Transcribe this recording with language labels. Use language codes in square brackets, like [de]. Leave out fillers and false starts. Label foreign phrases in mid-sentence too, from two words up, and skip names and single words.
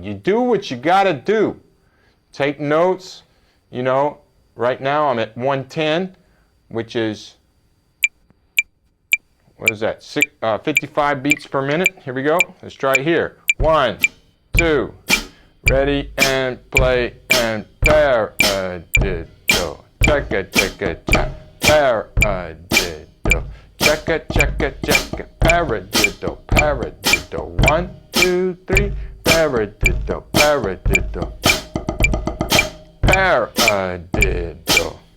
[en] You do what you got to do. Take notes. Right now I'm at 110, which is, what is that, 55 beats per minute. Here we go. Let's try it here. 1, 2, ready and play and paradiddle. Checka checka cha. Paradiddle. Checka checka checka. Paradiddle paradiddle. 1, 2, 3 paradiddle paradiddle. Paradiddle.